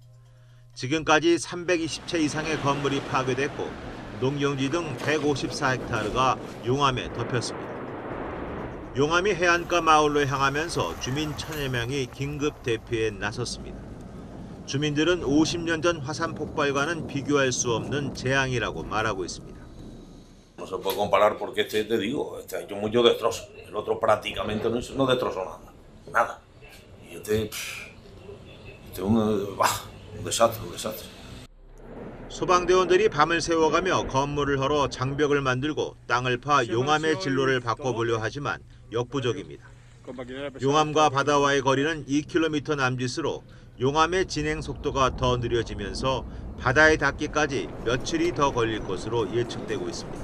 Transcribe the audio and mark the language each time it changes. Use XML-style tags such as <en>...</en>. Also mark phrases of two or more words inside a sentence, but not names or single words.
<ko>지금까지 320채 이상의 건물이 파괴됐고 농경지 등 154헥타르가 용암에 덮였습니다. 용암이 해안가 마을로 향하면서 주민 1000여 명이 긴급 대피에 나섰습니다. 주민들은 50년 전 화산 폭발과는 비교할 수 없는 재앙이라고 말하고 있습니다.</ko> <es>No se puede comparar porque te digo, este ha hecho mucho destrozo. El otro prácticamente no destrozó nada. Nada. Y este es un desastre.</es> <ko>소방대원들이 밤을 새워가며 건물을 헐어 장벽을 만들고 땅을 파 용암의 진로를 바꿔보려 하지만 역부족입니다. 용암과 바다와의 거리는 2km 남짓으로 용암의 진행 속도가 더 느려지면서 바다에 닿기까지 며칠이 더 걸릴 것으로 예측되고 있습니다.</ko>